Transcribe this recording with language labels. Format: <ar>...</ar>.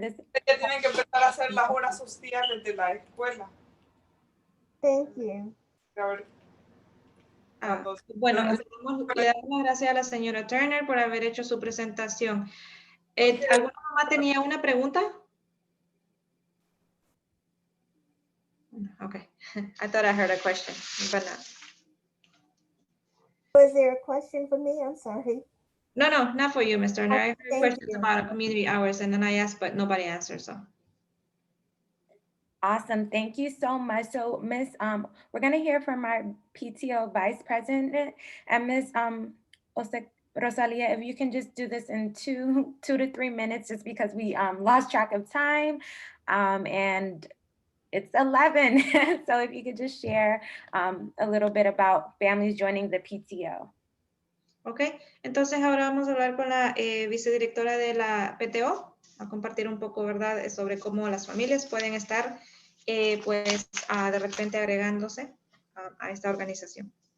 <es>Ya tienen que empezar a hacer las horas sociales de la escuela.</es> <en>Thank you.</en> <es>Bueno, le damos las gracias a la señora Turner por haber hecho su presentación. ¿Alguna mamá tenía una pregunta?</es> <en>Okay, I thought I heard a question, but not. Was there a question for me? I'm sorry. No, not for you, Ms. Turner. I heard questions you. about community hours, and then I asked, but nobody answered, so. Awesome. Thank you so much. So, Ms., we're going to hear from our PTO Vice President, and Ms. Rosalia, if you can just do this in two to 3 minutes, just because we lost track of time, and it's 11. So if you could just share a little bit about families joining the PTO.</en> <es>Ok, entonces ahora vamos a hablar con la vicedirectora de la PTO, a compartir un poco, ¿verdad?, sobre cómo las familias pueden estar, pues, de repente agregándose a esta organización.</es>